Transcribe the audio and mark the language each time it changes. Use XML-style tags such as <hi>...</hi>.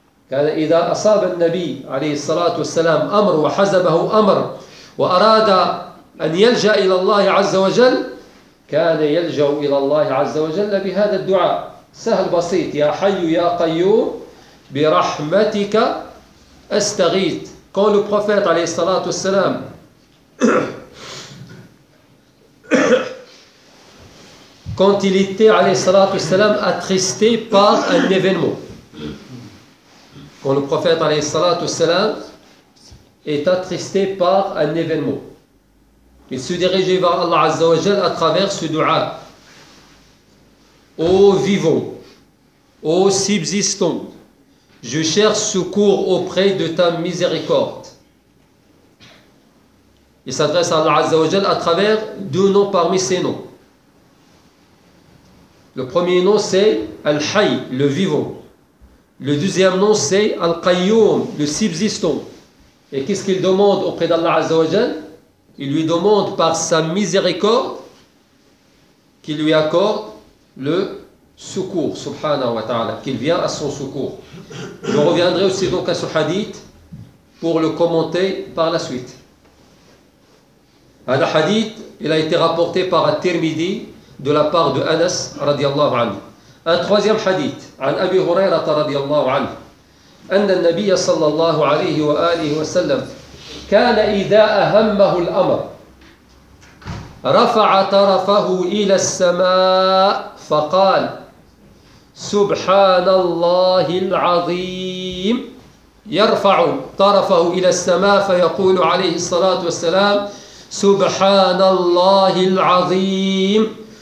<ar>كان إذا أصاب النبي عليه الصلاة والسلام أمر وحزبه أمر وأراد أن يلجأ إلى الله عز وجل كان يلجأ إلى الله عز وجل بهذا الدعاء سهل بسيط يا حي يا قيوم برحمتك أستغيث قال النبي عليه الصلاة والسلام</ar> <fr>quand il était</fr> <ar>عليه الصلاة والسلام</ar> <fr>attristé par un événement. Quand le prophète alayhi salatu salam est attristé par un événement, il se dirigeait vers Allah Azza wa Jal à travers ce dua. Ô vivant, ô subsistant, je cherche secours auprès de ta miséricorde. Il s'adresse à Allah Azza wa Jal à travers deux noms parmi ses noms. Le premier nom c'est Al-Hayy, le vivant. Le deuxième nom c'est Al-Qayyum, le subsistant. Et qu'est-ce qu'il demande auprès d'Allah Azza wa Jal? Il lui demande par sa miséricorde qu'il lui accorde le secours, subhanahu wa ta'ala, qu'il vient à son secours. Je reviendrai aussi donc à ce hadith pour le commenter par la suite. Un hadith, il a été rapporté par At-Tirmidhi de la part de Anas radiallahu anhu. Un troisième hadith,</fr> <ar>عن أبي هريرة رضي الله عنه أن النبي صلى الله عليه وآله وسلم كان إذا أهمه الأمر رفع طرفه إلى السماء فقال سبحان الله العظيم يرفع طرفه إلى السماء فيقول عليه الصلاة والسلام سبحان الله العظيم</ar>